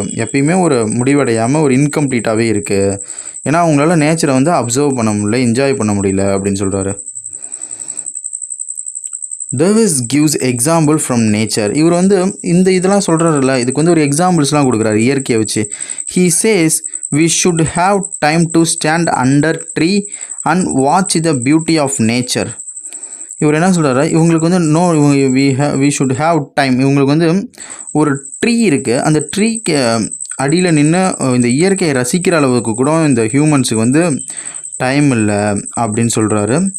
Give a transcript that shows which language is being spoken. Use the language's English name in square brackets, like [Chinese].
[Tamil] எப்பயுமே ஒரு முடிவடையாமல் ஒரு இன்கம்ப்ளீட்டாகவே இருக்குது. ஏன்னா அவங்களால நேச்சரை வந்து அப்சர்வ் பண்ண முடியல, என்ஜாய் பண்ண முடியல அப்படின்னு சொல்கிறாரு. [English] Davis gives example from nature. [Tamil] இவர் வந்து இதெல்லாம் சொல்கிறாருல்ல, இதுக்கு வந்து ஒரு எக்ஸாம்பிள்ஸ்லாம் கொடுக்குறாரு இயற்கையை வச்சு. He says [English] we should have time to stand under tree and watch the beauty of nature. [Tamil] இவர் என்ன சொல்கிறாரு, இவங்களுக்கு வந்து [English] We should have time. [Tamil] இவங்களுக்கு வந்து ஒரு ட்ரீ இருக்குது, அந்த ட்ரீக்கு அடியில் நின்று இந்த இயற்கையை ரசிக்கிற அளவுக்கு கூட இந்த ஹியூமன்ஸுக்கு வந்து டைம் இல்லை அப்படின்னு சொல்கிறாரு.